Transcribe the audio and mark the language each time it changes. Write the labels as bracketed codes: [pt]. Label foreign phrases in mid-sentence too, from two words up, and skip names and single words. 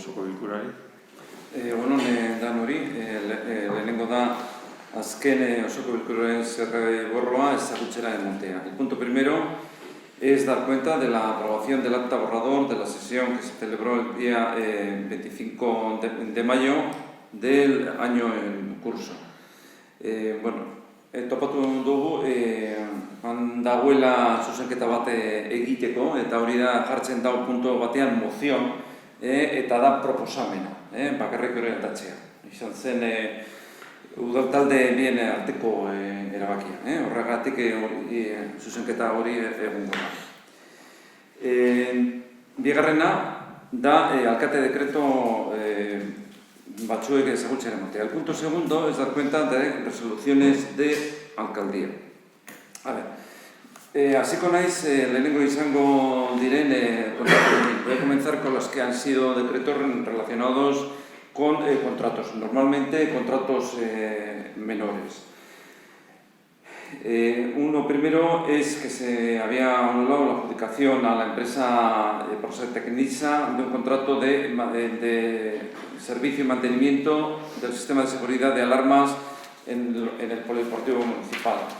[eu] bilkurari. Egunon danori, lehenengo da azken osoko bilkuraren zerborroa ezagutzera ematea. [es] El punto primero es dar cuenta de la aprobación del acta borrador de la sesión que se celebró el día 25 de mayo del año en curso. [eu] Topatu dugu, dagoela zuzenketa bat egiteko, eta hori da jartzen dago punto batean mozion, eta da proposamena, bakarrik orientatzea. Izan zen udaltalde bien arteko erabakia, horregatik zuzenketa hori egungo da. Bigarrena da alkate dekreto batzuek ezagutzen ematea. [es] El punto segundo es dar cuenta de resoluciones de alcaldía. [eu] Hasiko naiz lehenengo izango diren kontratuekin. [es] Voy a comenzar con los que han sido decretos relacionados con contratos, normalmente contratos menores. Uno primero es que se había anulado la adjudicación a la empresa Prosectecnisa de un contrato de servicio y mantenimiento del sistema de seguridad de alarmas en el polideportivo municipal.